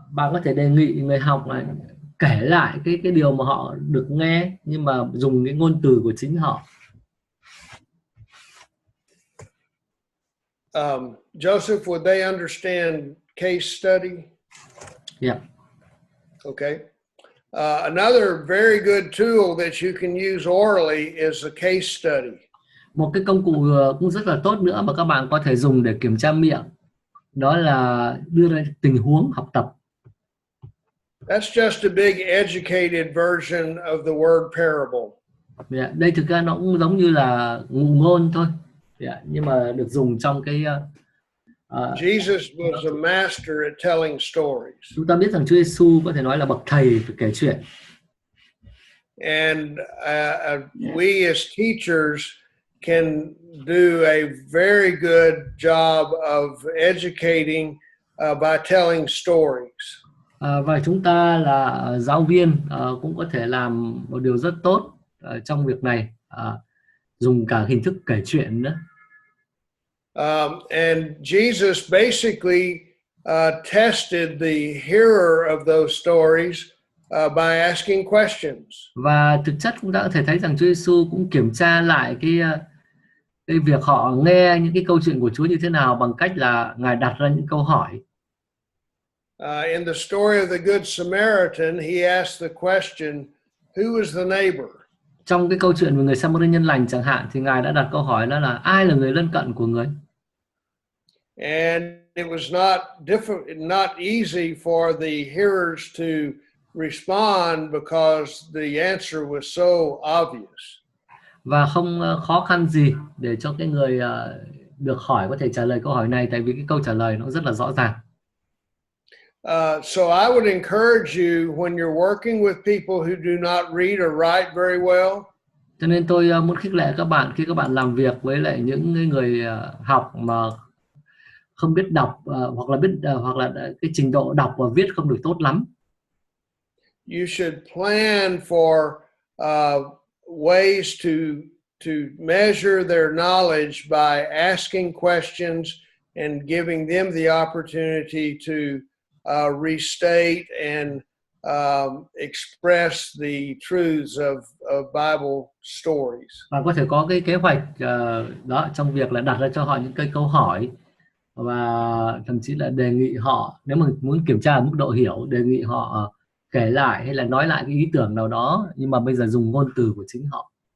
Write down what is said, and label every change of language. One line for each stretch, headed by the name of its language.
Vietnamese: Bạn có thể đề nghị người học này kể lại cái điều mà họ được nghe nhưng mà dùng cái ngôn từ của chính họ.
English: Joseph, would they understand case study? Yeah. Okay. Another very good tool that you can use orally is a case study.
Vietnamese: Một cái công cụ cũng rất là tốt nữa mà các bạn có thể dùng để kiểm tra miệng, đó là đưa ra tình huống học tập.
English: That's just a big educated version of the word parable.
Vietnamese: Yeah, đây thực ra nó cũng giống như là ngụ ngôn thôi. Yeah, nhưng mà được dùng trong cái
English: Jesus was a master at telling stories.
Vietnamese: Chúng ta biết rằng Chúa Giêsu có thể nói là bậc thầy về kể chuyện.
English: And we as teachers can do a very good job of educating by telling stories.
Vietnamese: Và chúng ta là giáo viên cũng có thể làm một điều rất tốt trong việc này, dùng cả hình thức kể chuyện nữa.
English: And Jesus basically tested the hearer of those stories by asking questions.
Vietnamese: Và thực chất chúng ta có thể thấy rằng Chúa Giêsu cũng kiểm tra lại cái việc họ nghe những cái câu chuyện của Chúa như thế nào bằng cách là Ngài đặt ra những câu hỏi.
English: In the story of the Good Samaritan, he asked the question, who is the neighbor?
Vietnamese: Trong cái câu chuyện về người Samari nhân lành chẳng hạn thì Ngài đã đặt câu hỏi đó là ai là người lân cận của người.
English: And it was not easy for the hearers to respond because the answer was so obvious.
Vietnamese: Và không khó khăn gì để cho cái người được hỏi có thể trả lời câu hỏi này, tại vì cái câu trả lời nó rất là rõ ràng.
English: So I would encourage you when you're working with people who do not read or write very well.
Vietnamese: Cho nên tôi muốn khích lệ các bạn khi các bạn làm việc với lại những người học mà không biết đọc hoặc là hoặc là cái trình độ đọc và viết không được tốt lắm.
English: You should plan for ways to measure their knowledge by asking questions and giving them the opportunity to restate and express the truths of Bible stories.
Vietnamese: Và có thể có cái kế hoạch đó trong việc là đặt ra cho họ những cái câu hỏi và thậm chí là đề nghị họ, nếu mà muốn kiểm tra mức độ hiểu, đề nghị họ kể lại hay là nói lại cái ý tưởng nào đó, nhưng mà bây giờ dùng ngôn từ của chính họ.